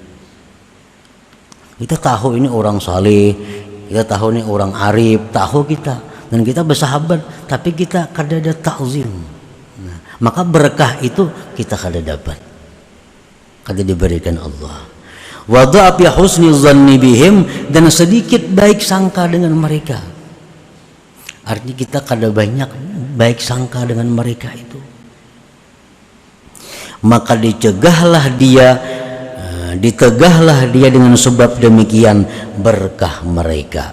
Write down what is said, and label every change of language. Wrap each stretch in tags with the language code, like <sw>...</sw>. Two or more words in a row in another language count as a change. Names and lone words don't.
<bjn>Kita tahu ini orang saleh, kita tahu ini orang arif, tahu kita, dan kita bersahabat, tapi kita kada ada ta'zim. Nah, maka berkah itu kita kada dapat, kada diberikan Allah.</bjn> <ar>وضعف حسن ظني بهم,</ar> <id>dan sedikit baik sangka dengan mereka.</id> <bjn>Artinya kita kada banyak baik sangka dengan mereka itu.</bjn> <id>Maka ditegahlah dia dengan sebab demikian berkah mereka.</id>